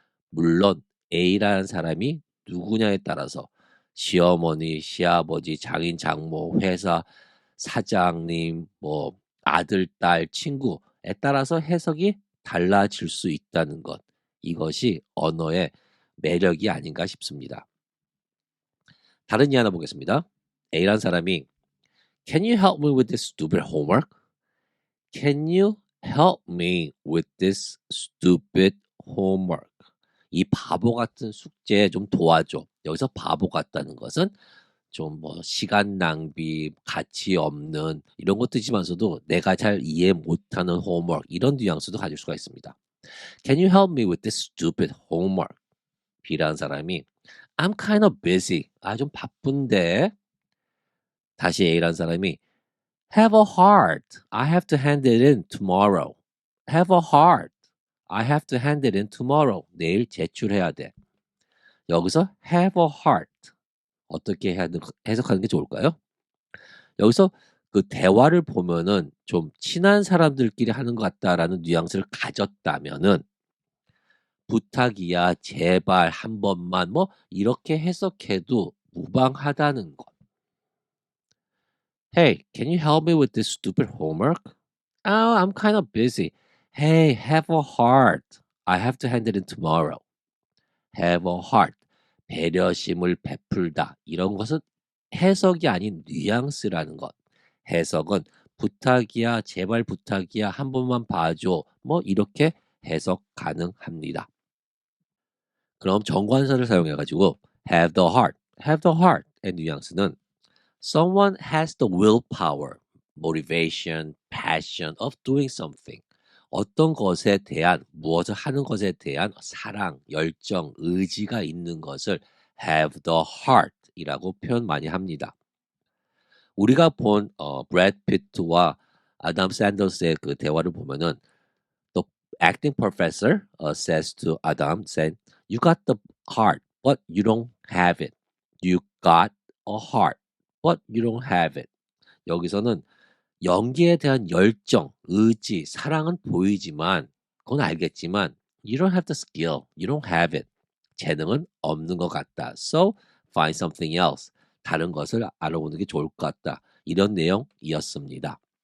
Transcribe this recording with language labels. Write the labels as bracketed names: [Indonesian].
[Korean] 물론 A라는 사람이 누구냐에 따라서 시어머니, 시아버지, 장인, 장모, 회사 사장님, 뭐 아들, 딸, 친구에 따라서 해석이 달라질 수 있다는 것. 이것이 언어의 매력이 아닌가 싶습니다. 다른 예 하나 보겠습니다. A라는 사람이 [English] Can you help me with this stupid homework? Can you help me with this stupid homework? [Korean] 이 바보 같은 숙제 좀 도와줘. 여기서 바보 같다는 것은 좀 뭐 시간 낭비, 가치 없는 이런 것들이지만서도 내가 잘 이해 못하는 homework 이런 뉘앙스도 가질 수가 있습니다. [English] Can you help me with this stupid homework? [Korean] B라는 사람이 [English] I'm kind of busy. [Korean] 좀 바쁜데. 다시 A라는 사람이 [English] Have a heart. I have to hand it in tomorrow. Have a heart. I have to hand it in tomorrow. [Korean] 내일 제출해야 돼. 여기서 have a heart. 어떻게 해석하는 게 좋을까요? 여기서 그 대화를 보면은 좀 친한 사람들끼리 하는 것 같다라는 뉘앙스를 가졌다면은 부탁이야, 제발 한 번만 뭐 이렇게 해석해도 무방하다는 것. [English] Hey, can you help me with this stupid homework? Oh, I'm kind of busy. Hey, have a heart. I have to hand it in tomorrow. Have a heart. [Korean] 배려심을 베풀다. 이런 것은 해석이 아닌 뉘앙스라는 것. 해석은 부탁이야, 제발 부탁이야, 한 번만 봐줘. 뭐 이렇게 해석 가능합니다. 그럼 정관사를 사용해가지고 [English] have the heart, have the heart의 뉘앙스는 someone has the willpower, motivation, passion of doing something. [Korean] 어떤 것에 대한 무엇을 하는 것에 대한 사랑, 열정, 의지가 있는 것을 have the heart이라고 표현 많이 합니다. 우리가 본 브래드 피트와 아담 샌더스의 그 대화를 보면은 [English] the acting professor says to Adam, saying, "You got the heart, but you don't have it. You got a heart, but you don't have it." [Korean] 여기서는 연기에 대한 열정, 의지, 사랑은 보이지만 그건 알겠지만 [English] you don't have the skill, you don't have it. [Korean] 재능은 없는 것 같다. [English] So find something else. [Korean] 다른 것을 알아보는 게 좋을 것 같다. 이런 내용이었습니다.